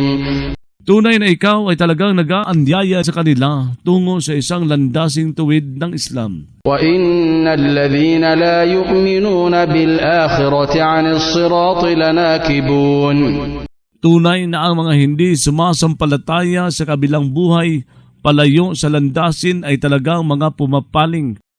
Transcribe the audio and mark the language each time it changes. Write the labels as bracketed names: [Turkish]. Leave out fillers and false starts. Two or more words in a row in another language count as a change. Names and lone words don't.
[Filipino] Tunay na ikaw ay talagang nag-aanyaya sa kanila tungo sa isang landasing tuwid ng Islam. [Arabic] وإن الذين لا يؤمنون بالآخرة عن الصراط لناكبون. [Filipino] Tunay na ang mga hindi sumasampalataya sa kabilang buhay, palayo sa landasin ay talagang mga pumapaling